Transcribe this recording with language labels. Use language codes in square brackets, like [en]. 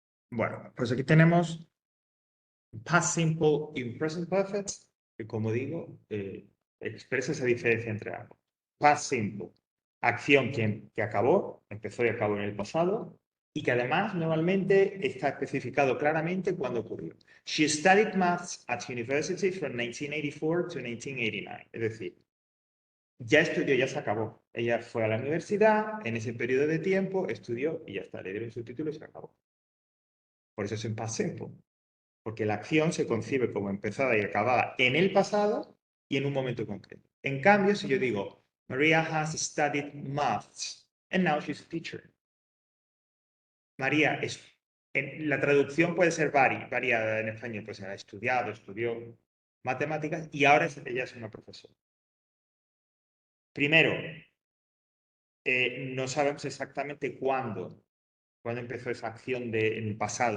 [es] Bueno, pues aquí tenemos past simple y present perfect, que como digo, expresa esa diferencia entre ambos. Past simple, acción que acabó, empezó y acabó en el pasado, y que además normalmente está especificado claramente cuándo ocurrió. [en] She studied maths at university from 1984 to 1989. [es] Es decir, ya estudió, ya se acabó. Ella fue a la universidad, en ese periodo de tiempo, estudió y ya está, le dieron su título y se acabó. Por eso es un past simple. Porque la acción se concibe como empezada y acabada en el pasado y en un momento concreto. En cambio, si yo digo, [en] Maria has studied maths and now she's a teacher. [es] María es, la traducción puede ser variada en español, pues ha estudiado, estudió matemáticas y ahora ella es una profesora. Primero, no sabemos exactamente cuándo empezó esa acción en el pasado.